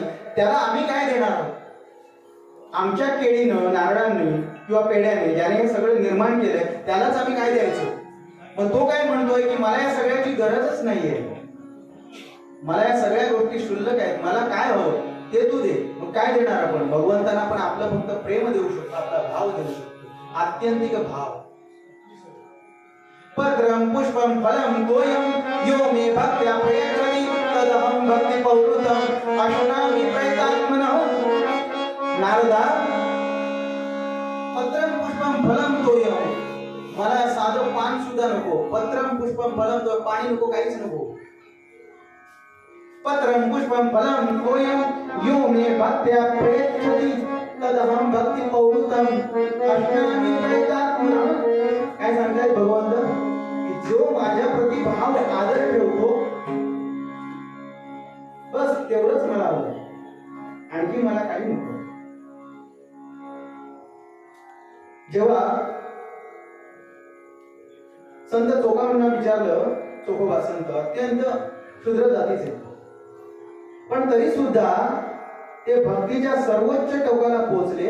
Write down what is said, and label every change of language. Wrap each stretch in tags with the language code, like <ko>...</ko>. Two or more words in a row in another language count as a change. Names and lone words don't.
<mr>त्याला आम्ही काय देणार आहोत. आमच्या केळीनं नारळांनी किंवा पेढ्याने ज्याने हे सगळं निर्माण केलंय त्यालाच आम्ही काय द्यायचं. मग तो काय म्हणतोय की मला या सगळ्याची गरजच नाहीये, मला या सगळ्या गोष्टी शुल्लक आहेत, मला काय हवं ते तू दे. मग काय देणार आपण. भगवंतांना आपण आपलं फक्त प्रेम देऊ शकतो, आपला भाव देऊ शकतो, आत्यंतिक भाव.</mr> <sa>पत्रं पुष्पं फलं तोयं यो मे भक्त्या प्रयच्छति तदहं भक्ति पौरुषं अश्नामि प्रयतात्मनः. नारदा पत्रं पुष्पं फलं तोयं,</sa> <mr>मला साधं पान सुद्धा नको.</mr> <sa>पत्रं पुष्पं फलं तोयं,</sa> <mr>पाणी नको, काहीच नको.</mr> <sa>पत्रं पुष्पं फलं तोयं यो मे भक्त्या प्रयच्छति तदहं भक्ति पौरुषं अश्नामि प्रयतात्मनः.</sa> <mr>काय सांगतायत भगवंत की जो माझ्या प्रति भाव आदर ठेवतो बस तेवढंच मला हवं, आणखी मला काही नको. जेव्हा संत चोखाबांना विचारलं, चोखोबा संत अत्यंत शूद्र जातीचे, पण तरी सुद्धा ते भक्तीच्या सर्वोच्च टोकाला पोहोचले.</mr>